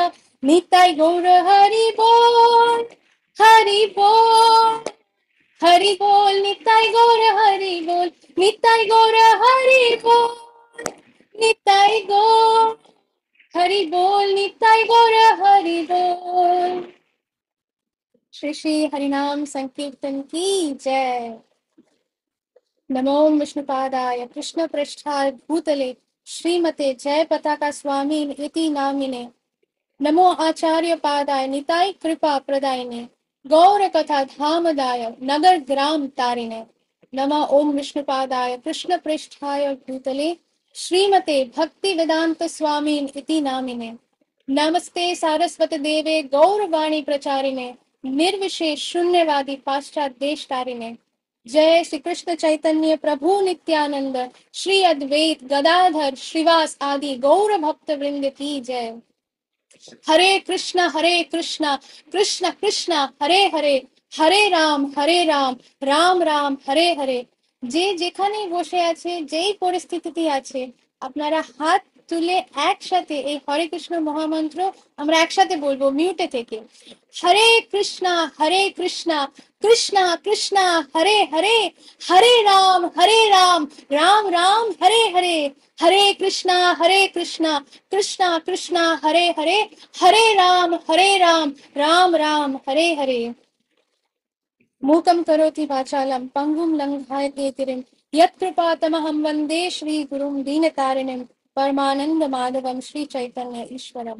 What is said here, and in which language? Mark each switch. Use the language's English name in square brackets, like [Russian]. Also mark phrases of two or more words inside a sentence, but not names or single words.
[Hindi] निताई गौर हरि बोल हरि बोल हरि बोल। निताई गौर हरि बोल निताई गौर हरि बोल निताई गौर हरि बोल निताई गौर हरि बोल। श्री श्री हरिनाम संकीर्तन की जय। [Sanskrit] नमो विष्णुपादाय कृष्ण पृष्ठाय भूतले श्रीमते जय पताका स्वामी इति नामिने। नमो आचार्य पादाय निताय कृपा प्रदायिने। गौर कथा धामदाय नगर ग्राम तारिणे। नमः ओम विष्णुपादाय कृष्ण पृष्ठाय भूतले श्रीमते भक्ति वेदांत स्वामी इति नामिने। नमस्ते सारस्वती देवे गौरवाणी प्रचारिणे निर्विशेष शून्यवादी पाश्चात देश तारिणे। [Hindi] जय श्री कृष्ण चैतन्य प्रभु नित्यानंद श्री अद्वैत गदाधर श्रीवास आदि गौर भक्त वृंद की जय। [Sanskrit] हरे कृष्णा कृष्ण कृष्ण हरे हरे हरे राम राम हरे हरे। [Bangla] যে যেখানেই বসে আছে, যেই পরিস্থিতিতে আছে, আপনারা হাত তুলে একসাথে এই হরে কৃষ্ণ মহামন্ত্র আমরা একসাথে বলবো মিউটে থেকে। [Sanskrit] হরে কৃষ্ণা কৃষ্ণ কৃষ্ণ হরে হরে রাম রাম রাম হরে হরে কৃষ্ণ কৃষ্ণ কৃষ্ণ हरे राम राम राम हरे। मूकं करोति वाचालं पंगुं लङ्घयते गिरिं यत्कृपातमहं वन्दे श्रीगुरुं दीनतारिणीं परमानन्दमाधवं श्रीचैतन्य ईश्वरम्।